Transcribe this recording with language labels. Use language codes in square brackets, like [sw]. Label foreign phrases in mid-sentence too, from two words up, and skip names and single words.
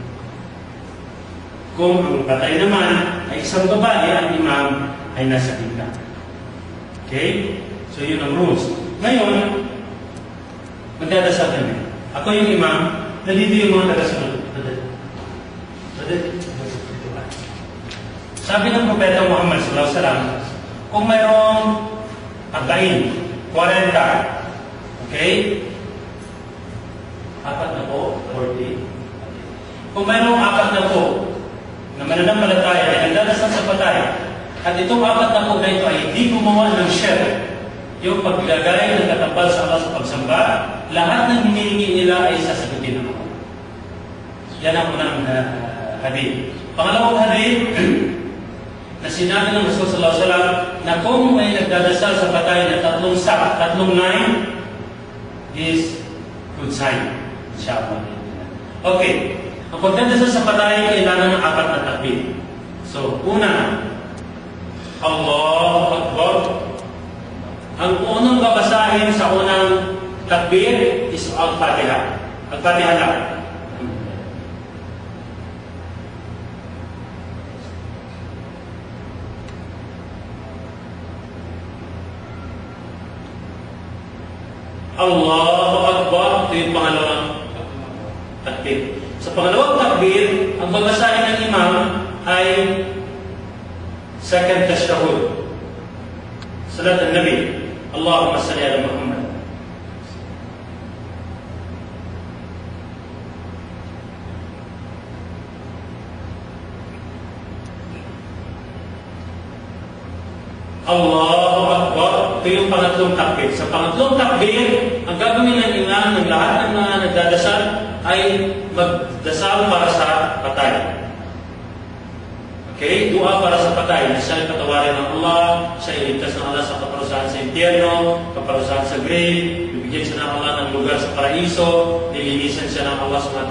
[tl] Kung ang patay naman ay isang babae, ang imam ay nasa gitna. Okay? So, yun ang rules. Ngayon, magdadasal kami. Ako yung imam, nandito yung mga tagasunod. Sabi ng Propeta Muhammad [ar] صلى الله عليه وسلم, [tl] kung mayroong 40, okay? Apat na po, 40. Kung mayroong 40 na mananampalataya ay nagdadasal sa patay, at itong 40 na ito ay hindi gumawa ng shirk, yung paglagay ng katapal sa Allah sa pagsamba, lahat ng hinihingi nila ay sasagutin ako. Yan ang unang hadith. Pangalawang hadith na sinabi ng Rasul [ar] صلى الله عليه وسلم [tl] na kung may nagdadasal sa patay na tatlong [en] line is good sign. [tl] Inshallah. Okay. Ang pagdadasal sa patay kailangan ng 4 na takbir. So, una, [ar] الله أكبر. [tl] Ang unang babasahin sa unang takbir is Al-Fatiha. Al-Fatiha lang. [ar] الله أكبر. [tl] Ito yung pangalawang takbir. Sa pangalawang takbir, ang babasahin ng imam ay [en] second tashahud. [ar] صلاة النبي. اللهم صل على محمد. الله أكبر. [tl] Ito yung pangatlong takbir. Sa pangatlong takbir, ang gagawin ng imam ng lahat ng mga nagdadasal ay magdasal para sa patay. Okay? Dua para sa patay. Siya ay patawarin ng Allah, siya ay iligtas ng Allah sa kaparusahan sa impyerno, kaparusahan sa grave, bibigyan siya ng Allah ng lugar sa paraiso, nilinisan siya ng Allah SWT.